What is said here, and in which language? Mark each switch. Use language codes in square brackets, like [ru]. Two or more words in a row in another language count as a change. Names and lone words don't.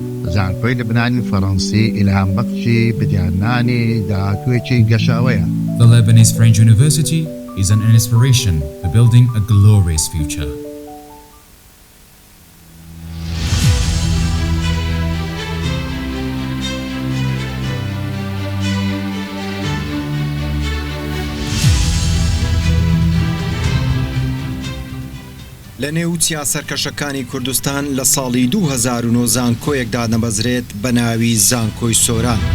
[ckb] زانکۆی لوبنانی فەرەنسی ئیلهام بەخشی بدیانانی داهاتوویەکی گەشاوەیە. [en] The Lebanese French University is an inspiration for building a glorious future. [ckb] لە نێو چیا سەرکەشەکانی کوردستان لە ساڵی 2009 زانکۆیەک دادەبەزرێت بە ناوی زانکۆی سۆران.